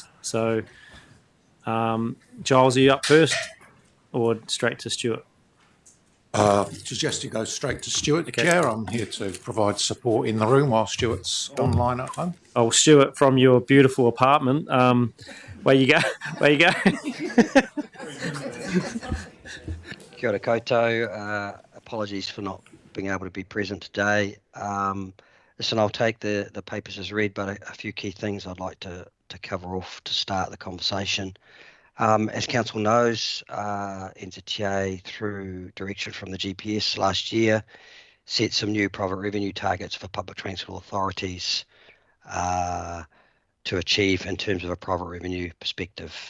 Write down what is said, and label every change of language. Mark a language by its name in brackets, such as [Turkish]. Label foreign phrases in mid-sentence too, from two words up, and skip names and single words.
[English] So, Giles, are you up first, or straight to Stuart? Suggest you go straight to Stuart, Okay. Chair. I'm here to provide support in the room while Stuart's online at home. Oh, Stuart, from your beautiful apartment, where you go? Where you go? [Māori] Kia ora koutou. [English] Apologies for not being able to be present today. Listen, I'll take the papers as read, but a few key things I'd like to cover off to start the conversation. As Council knows, NZTA, through direction from the GPS last year, set some new private revenue targets for public transport authorities to achieve in terms of a private revenue perspective.